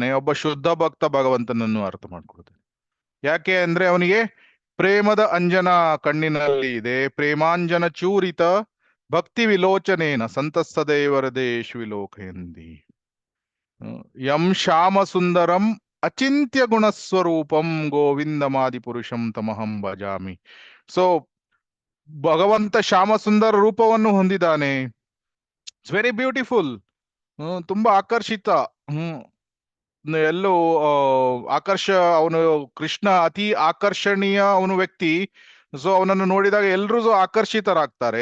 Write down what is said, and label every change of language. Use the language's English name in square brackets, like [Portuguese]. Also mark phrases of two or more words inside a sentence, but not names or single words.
[Kannada] ಒಬ್ಬ ಶುದ್ಧ ಭಕ್ತ ಭಗವಂತನನ್ನು ಅರ್ಥ ಮಾಡ್ಕೊಳ್ತಾನೆ. ಯಾಕೆ ಅಂದ್ರೆ ಅವನಿಗೆ ಪ್ರೇಮದ ಅಂಜನ ಕಣ್ಣಿನಲ್ಲಿ ಇದೆ. [Sanskrit] ಪ್ರೇಮಾಂಜನ ಚೂರಿತ ಭಕ್ತಿ ವಿಲೋಚನೇನ ಸಂತಸ್ತದೇವರದೇಶು ವಿಲೋಕಯಂದಿ ಯಂ ಶ್ಯಾಮ ಸುಂದರಂ ಅಚಿಂತ್ಯ ಗುಣಸ್ವರೂಪಂ ಗೋವಿಂದಮಾದಿ ಪುರುಷಂ ತಮಹಂ ಭಜಾಮಿ. [Kannada] ಸೊ ಭಗವಂತ ಶ್ಯಾಮ ಸುಂದರ ರೂಪವನ್ನು ಹೊಂದಿದ್ದಾನೆ. [English] it's very beautiful, [Kannada] ತುಂಬಾ ಆಕರ್ಷಿತ. ಎಲ್ಲೋ ಅವನು ಕೃಷ್ಣ ಅತಿ ಆಕರ್ಷಣೀಯ ಅವನು ವ್ಯಕ್ತಿ. ಸೊ ಅವನನ್ನು ನೋಡಿದಾಗ ಎಲ್ರೂ ಆಕರ್ಷಿತರಾಗ್ತಾರೆ.